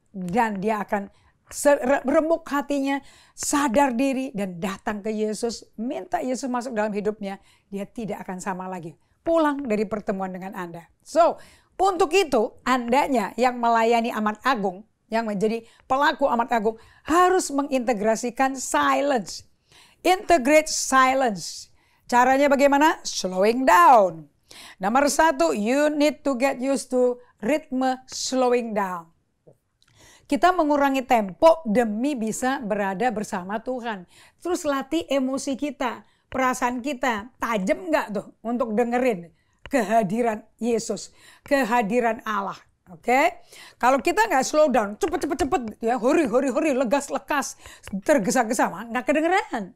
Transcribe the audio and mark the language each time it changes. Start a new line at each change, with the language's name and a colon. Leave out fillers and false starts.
Indonesian: Dan dia akan remuk hatinya, sadar diri dan datang ke Yesus, minta Yesus masuk dalam hidupnya, dia tidak akan sama lagi. Pulang dari pertemuan dengan Anda. So, untuk itu Andanya yang melayani amanat agung, yang menjadi pelaku amanat agung, harus mengintegrasikan silence.
English: Integrate silence.
Indonesian: Caranya bagaimana?
English: Slowing down.
Indonesian: Nomor 1,
English: you need to get used to ritme slowing down.
Indonesian: Kita mengurangi tempo demi bisa berada bersama Tuhan. Terus latih emosi kita, perasaan kita. Tajam nggak tuh untuk dengerin kehadiran Yesus, kehadiran Allah. Oke? Kalau kita nggak
English: slow down,
Indonesian: cepet, ya huri, legas, tergesa-gesa, nggak kedengeran.